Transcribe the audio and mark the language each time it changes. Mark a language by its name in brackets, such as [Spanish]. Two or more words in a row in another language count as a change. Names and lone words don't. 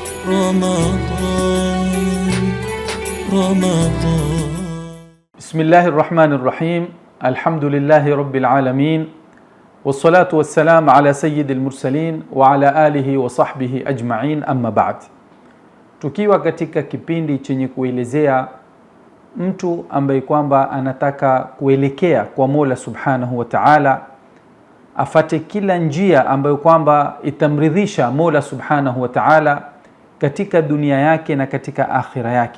[Arabic] رمضان. بسم الله الرحمن الرحيم. الحمد لله رب العالمين، والصلاة والسلام على سيد المرسلين وعلى آله وصحبه أجمعين. أما بعد, [Swahili] tukiwa katika kipindi chenye kuelezea mtu ambaye kwamba anataka kuelekea kwa Mola [Arabic] سبحانه وتعالى, [Swahili] afate kila njia ambayo kwamba itamridhisha Mola [Arabic] سبحانه وتعالى [Swahili] katika dunia yake na katika akhira yake.